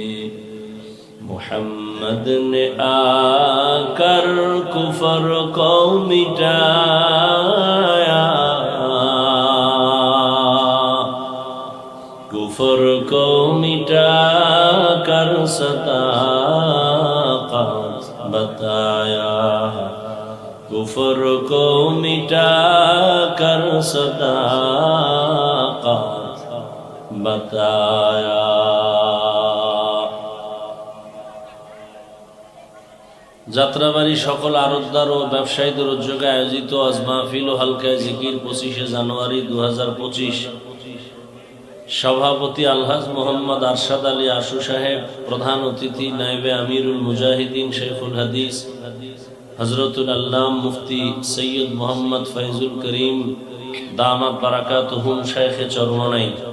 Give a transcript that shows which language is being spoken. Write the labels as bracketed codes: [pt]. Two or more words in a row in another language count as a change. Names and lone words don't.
[ur] محمد نے آ کر کفر کو مٹایا، کفر کو مٹا کر صداقت بتایا، کفر کو مٹا کر صداقت بتایا. [bn] যাত্রাবাড়ি সকল আরতদার ও ব্যবসায়ীদের উদ্যোগে আয়োজিত আজ মাহফিল ও হালকা জিকির 25শে জানুয়ারি 2025। সভাপতি আলহাজ মোহাম্মদ আরশাদ আলী আশু সাহেব, প্রধান অতিথি নায়েবে আমিরুল মুজাহিদিন শেখুল হাদিস হযরতুল আল্লাম মুফতি সৈয়দ মোহাম্মদ ফয়জুল করিম দামাত বারাকাতুহুম শাইখে চরমনাই।